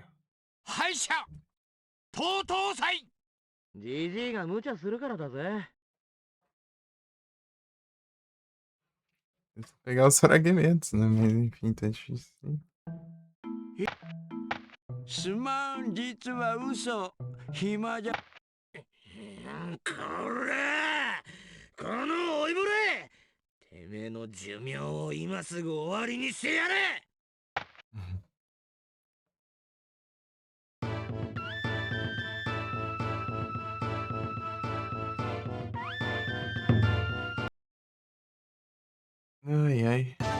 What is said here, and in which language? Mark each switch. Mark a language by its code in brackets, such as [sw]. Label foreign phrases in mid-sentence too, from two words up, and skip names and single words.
[ja] 敗者東祭。じじいが無茶するからだぜ。 [pt] Eu vou pegar os fragmentos, né? Mas enfim, tá difícil. [ja] すまん、実は嘘。暇じゃ。こらこの老いぼれ、てめえの寿命を今すぐ終わりにしてやれ。 [pt] Ai, ai.